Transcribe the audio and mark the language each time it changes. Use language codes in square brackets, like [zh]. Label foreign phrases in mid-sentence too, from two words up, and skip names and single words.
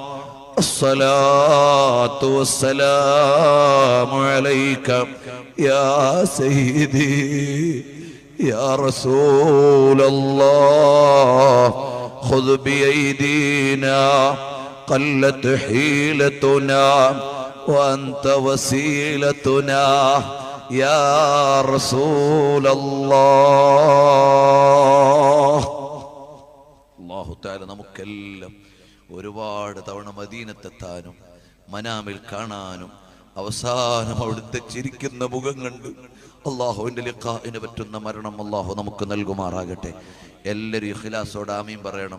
[ar] الصلاة والسلام عليك يا سيدي يا رسول الله. خذ بأيدينا قلت حيلتنا وأنت وسيلتنا يا رسول الله. الله تعالى [ml] നമുക്കെല്ലാം ഒരുപാട് തവണ മദീനത്തെത്താനും മനാമിൽ കാണാനും അവസാനം അവിടുത്തെ ചിരിക്കുന്ന മുഖം കണ്ട് അല്ലാഹുവിന്റെ ലിഖാഇന് പറ്റുന്ന മരണം അല്ലാഹു നമുക്ക് നൽകുമാറാകട്ടെ. എല്ലാവരും ഇഖ്ലാസോടെ ആമീൻ പറയണം.